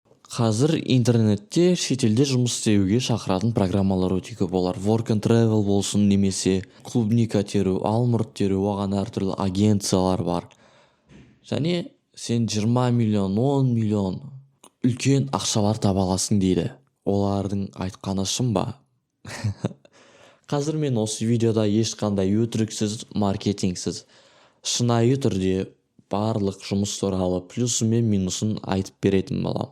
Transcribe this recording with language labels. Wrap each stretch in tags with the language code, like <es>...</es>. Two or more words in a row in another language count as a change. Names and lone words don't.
<kk>Қазір интернетте шетелде жұмыс істеуге шақыратын программалар өте көп. Олар</kk> <en>work and travel</en> <kk>болсын, немесе клубника теру, алмұрт теру, оған әртүрлі агенциялар бар. Және сен 20 миллион, 10 миллион үлкен ақшалар таба аласың дейді. Олардың айтқаны шын ба? Қазір мен осы видеода ешқандай өтіріксіз, маркетингсіз, шынайы түрде барлық жұмыс туралы плюсы мен минусын айтып беретін боламын.</kk>